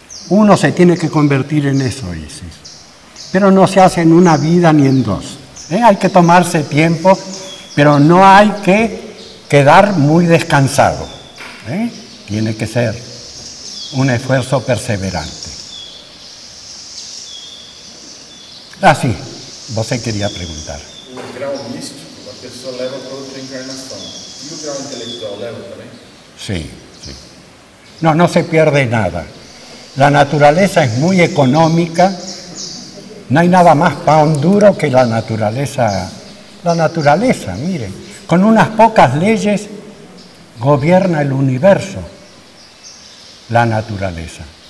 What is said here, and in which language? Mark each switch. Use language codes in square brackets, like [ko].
[es] Uno se tiene que convertir en eso, Isis. Pero no se hace en una vida ni en dos. Hay que tomarse tiempo, pero no hay que quedar muy descansado. Tiene que ser un esfuerzo perseverante. [pt] Así. Você queria perguntar. Um grau místico, pessoa leva para outra encarnação. E o grau intelectual leva também? Sim, sim. Não, não se perde nada. [es] La naturaleza es muy económica. No hay nada más pan duro que la naturaleza. La naturaleza, miren, con unas pocas leyes gobierna el universo. La naturaleza.